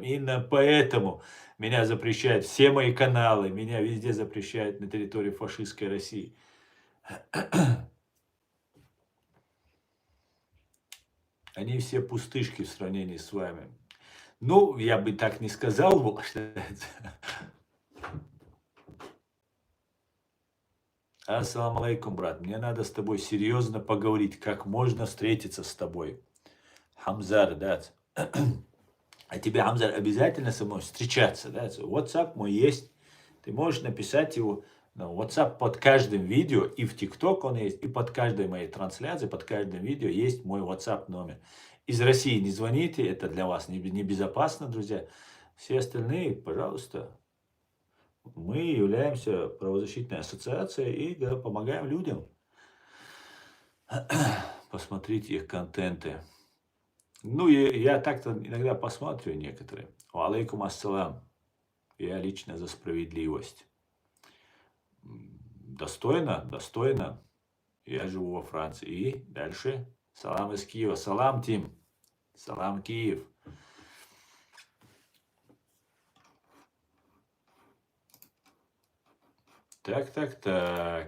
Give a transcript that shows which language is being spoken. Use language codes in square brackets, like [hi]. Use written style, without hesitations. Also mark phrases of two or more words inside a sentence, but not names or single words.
[ru] Именно поэтому меня запрещают все мои каналы, меня везде запрещают на территории фашистской России. Они все пустышки в сравнении с вами. Ну, я бы так не сказал. [ar] السلام عليكم, [ru] брат. Мне надо с тобой серьезно поговорить, как можно встретиться с тобой. Хамзар, да. А тебе, Хамзар, обязательно со мной встречаться, да? WhatsApp мой есть. Ты можешь написать его на WhatsApp под каждым видео, и в TikTok он есть, и под каждой моей трансляцией, под каждым видео есть мой WhatsApp номер. Из России не звоните, это для вас небезопасно, друзья. Все остальные, пожалуйста. Мы являемся правозащитной ассоциацией и помогаем людям. Посмотрите их контенты. Ну, я так-то иногда посматриваю некоторые. [ar] عليكم السلام. [ru] Я лично за справедливость. Достойно, достойно. Я живу во Франции. И дальше. Салам из Киева. Салам, Тим. Салам, Киев. Так.